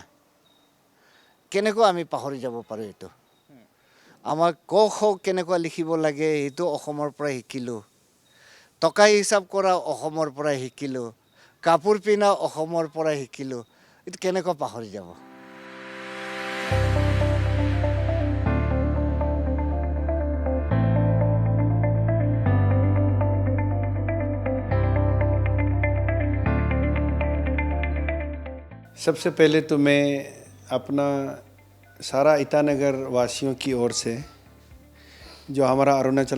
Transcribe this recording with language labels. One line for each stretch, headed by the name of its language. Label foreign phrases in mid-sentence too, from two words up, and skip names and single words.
Assamese: কেনেকৈ আমি পাহৰি যাব পাৰোঁ এইটো? আমাক ক খ কেনেকুৱা লিখিব লাগে সেইটো অসমৰ পৰা শিকিলোঁ, টকা হিচাপ কৰা অসমৰ পৰা শিকিলোঁ, কাপোৰ পিন্ধা অসমৰ পৰা শিকিলোঁ। এইটো কেনেকৈ পাহৰি যাব?
Hindi: सबसे पहले तो मैं अपना सारा ईटानगर वासियों की ओर से, जो हमारा अरुणाचल